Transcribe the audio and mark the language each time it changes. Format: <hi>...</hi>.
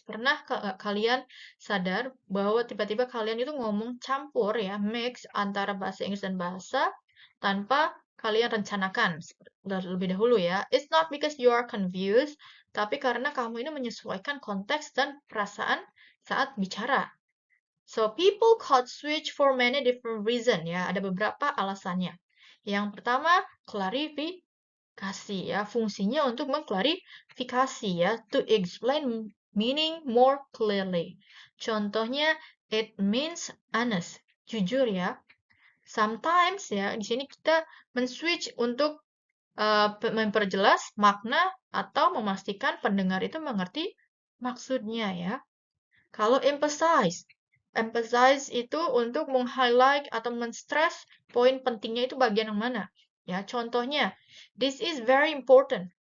<id>Pernah kalian sadar bahwa tiba-tiba kalian itu ngomong campur ya, mix antara bahasa Inggris dan bahasa tanpa kalian rencanakan lebih dahulu ya.</id> <en>It's not because you are confused,</en> <id>tapi karena kamu ini menyesuaikan konteks dan perasaan saat bicara.</id> <en>So people code switch for many different reasons ya.</en> <id>Ada beberapa alasannya. Yang pertama, klarifikasi ya. Fungsinya untuk mengklarifikasi ya.</id> <en>To explain meaning more clearly. Contohnya, it means honest.</en> <id>Jujur ya. Sometimes ya, di sini kita men-switch untuk memperjelas makna atau memastikan pendengar itu mengerti maksudnya ya. Kalau emphasize emphasize itu untuk meng-highlight atau men-stress poin pentingnya itu bagian yang mana. Ya, contohnya,</id> <en>this is very important.</en>